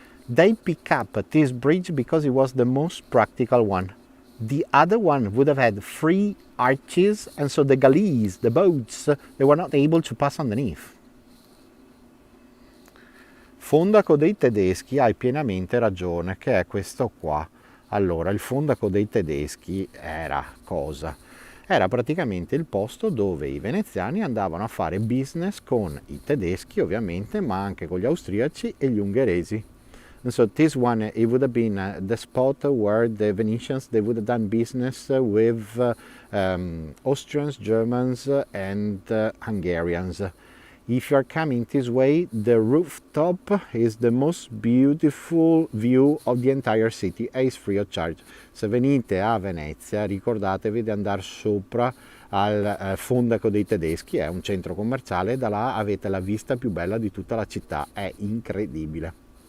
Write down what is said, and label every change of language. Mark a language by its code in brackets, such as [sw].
[en] They pick up this bridge because it was the most practical one. The other one would have had 3 arches, and so the galleys, the boats, they were not able to pass underneath. [it] Fondaco dei tedeschi, hai pienamente ragione, che è questo qua. Allora, il fondaco dei tedeschi era cosa? Era praticamente il posto dove i veneziani andavano a fare business con i tedeschi, ovviamente, ma anche con gli austriaci e gli ungheresi. [en] And so this one, it would have been the spot where the Venetians, they would have done business with Austrians, Germans and Hungarians. If you are coming this way, the rooftop is the most beautiful view of the entire city and is free of charge. [it] Se venite a Venezia, ricordatevi di andare sopra al fondaco dei tedeschi, è un centro commerciale, e da là avete la vista più bella di tutta la città, è incredibile.